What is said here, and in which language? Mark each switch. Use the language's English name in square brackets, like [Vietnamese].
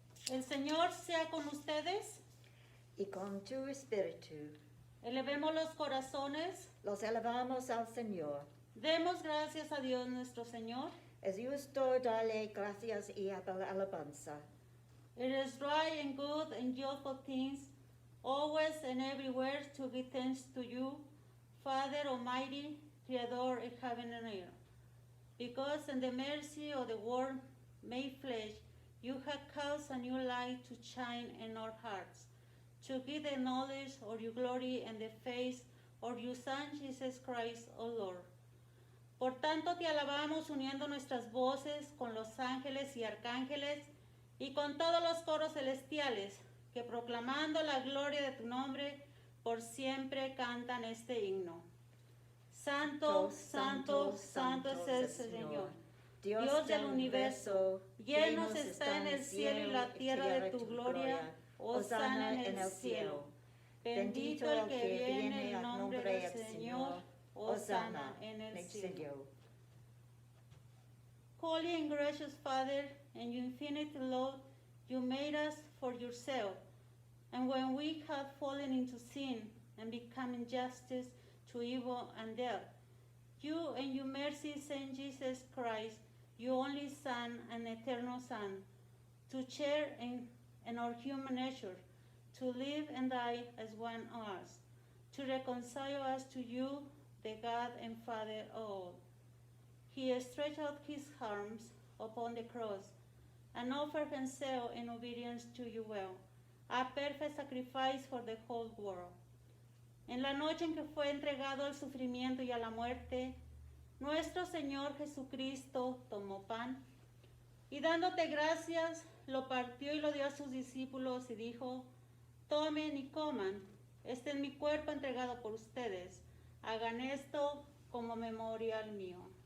[Spanish] El Señor sea con ustedes. Y con tu espíritu Elevemos los corazones. los elevamos al Señor. Demos gracias a Dios nuestro Señor. Es justo darle gracias y alabanza. [English] It is right and good and joyful things, always and everywhere to give thanks to you, Father Almighty, Creator of heaven and earth. Because in the mercy of the world made flesh, you have caused a new light to shine in our hearts, to give the knowledge of your glory and the face of your Son, Jesus Christ, O Lord. [Spanish] Por tanto, te alabamos uniendo nuestras voces con los ángeles y arcángeles y con todos los coros celestiales, que proclamando la gloria de tu nombre, por siempre cantan este himno. Santo, santo, santo es el Señor, Dios del universo, llenos está en el cielo y la tierra de tu gloria, hosana en el cielo. Bendito el que viene en nombre del Señor, hosana en el cielo. [English] Holy and gracious Father, and your infinite love, you made us for yourself. And when we have fallen into sin and become injustice to evil and death, you in your mercy sent Jesus Christ, your only Son and eternal Son, to share in our human nature, to live and die as one of us, to reconcile us to you, the God and Father of all. He stretched out his arms upon the cross and offered himself in obedience to your will, a perfect sacrifice for the whole world. [Spanish] En la noche en que fue entregado al sufrimiento y a la muerte, nuestro Señor Jesucristo tomó pan y dándote gracias, lo partió y lo dio a sus discípulos y dijo: tomen y coman, este es mi cuerpo entregado por ustedes, hagan esto como memorial mío.